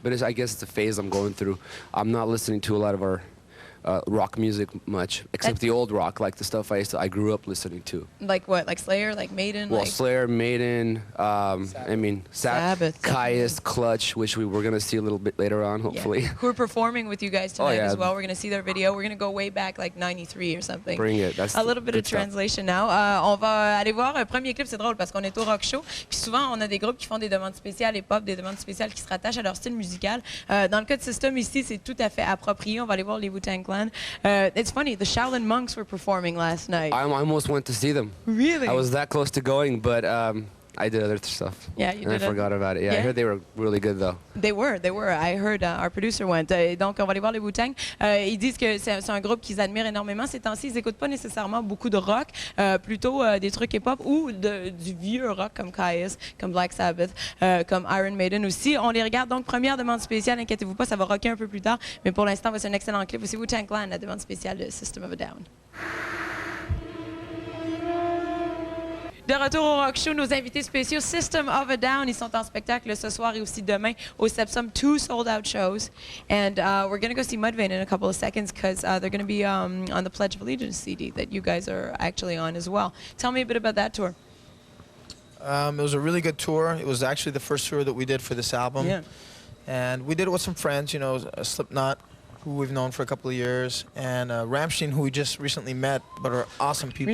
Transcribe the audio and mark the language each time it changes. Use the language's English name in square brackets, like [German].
[English] But I guess it's a phase I'm going through. I'm not listening to a lot of our rock music much, except the old rock, like the stuff I grew up listening to. Like what? Like Slayer? Like Maiden? Well, like Slayer, Maiden, Sabbath, Caius, Clutch, which we were going to see a little bit later on, hopefully. Yeah. Who are performing with you guys tonight yeah. as well. We're going to see their video. We're going to go way back like 93 or something. Bring it. That's a little bit of stuff. translation now. [French] On va aller voir un premier clip. C'est drôle parce qu'on est au rock show. Puis souvent, on a des groupes qui font des demandes spéciales hip-hop, des demandes spéciales qui se rattachent à leur style musical. Dans le cas de System ici, c'est tout à fait approprié. On va aller voir les Wu-Tang Clan. [English] It's funny, the Shaolin monks were performing last night. I almost went to see them. Really? I was that close to going, but I did other stuff. Yeah, you and did I forgot about it. Yeah, I heard they were really good, though. They were. I heard our producer went. [French] Donc, on va aller voir les Wu-Tang. Ils disent que c'est un groupe qu'ils admirent énormément. Ces temps-ci, ils n'écoutent pas nécessairement beaucoup de rock, plutôt des trucs hip-hop ou du vieux rock comme Caius, comme Black Sabbath, comme Iron Maiden aussi. On les regarde. Donc, première demande spéciale, inquiétez-vous pas, ça va rocker un peu plus tard. Mais pour l'instant, c'est un excellent clip. Aussi Wu-Tang Clan, la demande spéciale de System of a Down. De retour au Rock Show, nos invités spéciaux, System of a Down, ils sont en spectacle ce soir et aussi demain au Sepsum, 2 sold-out shows. [English] And we're going to go see Mudvayne in a couple of seconds because they're going to be on the Pledge of Allegiance CD that you guys are actually on as well. Tell me a bit about that tour. It was a really good tour. It was actually the first tour that we did for this album. Yeah. And we did it with some friends, you know, Slipknot, who we've known for a couple of years, and Rammstein, who we just recently met, but are awesome people.